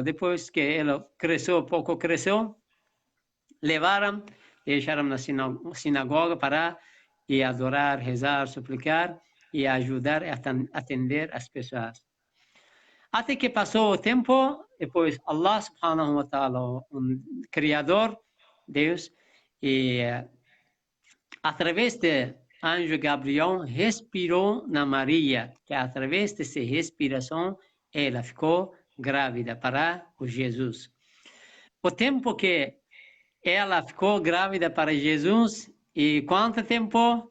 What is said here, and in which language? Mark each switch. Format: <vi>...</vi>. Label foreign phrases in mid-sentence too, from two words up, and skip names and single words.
<pt>Depois que ela cresceu, pouco cresceu, levaram, deixaram na sinagoga para ir adorar, rezar, suplicar e ajudar a atender as pessoas. Até que passou o tempo, depois</pt> <ar>الله سبحانه وتعالى,</ar> <pt>um Criador, Deus, e através de anjo Gabriel, respirou na Maria, que através dessa respiração, ela ficou grávida para o Jesus. O tempo que ela ficou grávida para Jesus, e quanto tempo?</pt>